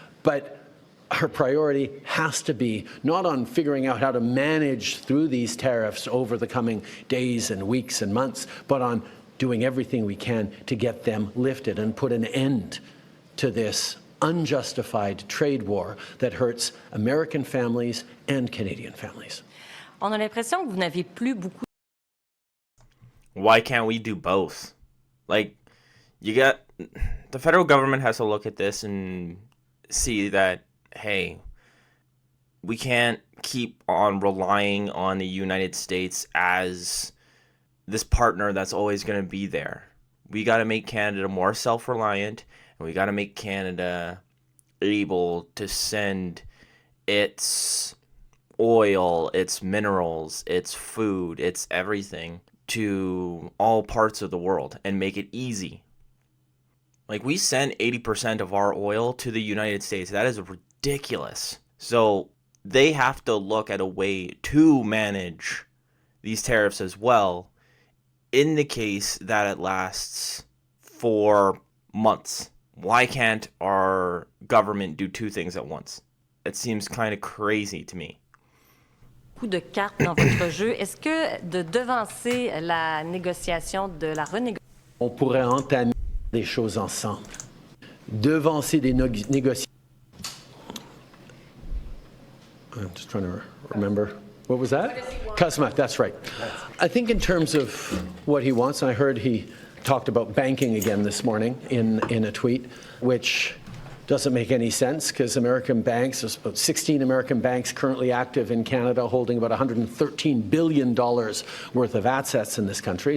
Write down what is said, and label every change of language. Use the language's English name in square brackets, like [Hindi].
[English] But our priority has to be not on figuring out how to manage through these tariffs over the coming days and weeks and months, but on doing everything we can to get them lifted and put an end to this unjustified trade war that hurts American families and Canadian families. [French] On a l'impression que vous n'avez plus beaucoup. [English] Why can't we do both? Like, the federal government has to look at this and see that, hey, we can't keep on relying on the United States as this partner that's always going to be there. We got to make Canada more self-reliant, and we got to make Canada able to send its oil, its minerals, its food, its everything to all parts of the world and make it easy. Like, we send 80% of our oil to the United States. That is ridiculous. So they have to look at a way to manage these tariffs as well in the case that it lasts for months. Why can't our government do two things at once? It seems kind of crazy to me. [French] Coup de cartes dans votre jeu. Est-ce que de devancer la négociation de la renégociation On pourrait entamer des choses ensemble. Devancer des négociations. [English] I'm just trying to remember. What was that? Cosmac, that's right. I think in terms of what he wants, and I heard he talked about banking again this morning in a tweet, which doesn't make any sense because American banks, there's about 16 American banks currently active in Canada holding about $113 billion worth of assets in this country.